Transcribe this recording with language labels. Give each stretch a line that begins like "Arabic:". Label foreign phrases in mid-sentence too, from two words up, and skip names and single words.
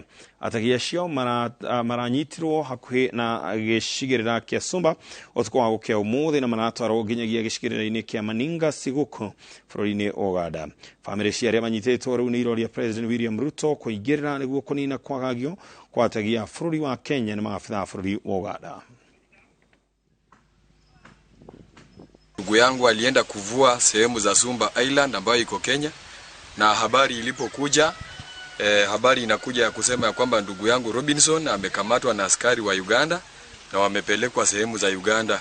Kikuyu: Ategi acio maranyitirwo hakuhĩ na gĩcigĩrĩra kĩa Sumba ũtukũ wa gũkĩa ũmũthĩ na maratwarwo nginyagia gĩcigĩrĩra-inĩ kĩa Maninga Siguku bũrũri-inĩ wa Uganda. Famĩlĩ cia arĩa manyitĩtwo rĩu nĩ iroria President William Ruto kũingĩrĩra nĩguo kũnina kwagagio kwa ategi a bũrũri wa Kenya na maabithaa bũrũri wa Uganda.
Swahili: Ndugu yangu alienda kuvua sehemu za Sumba Island ambayo iko Kenya, na habari ilipokuja habari inakuja ya kusema ya kwamba ndugu yangu Robinson amekamatwa na askari wa Uganda na wamepelekwa sehemu za Uganda.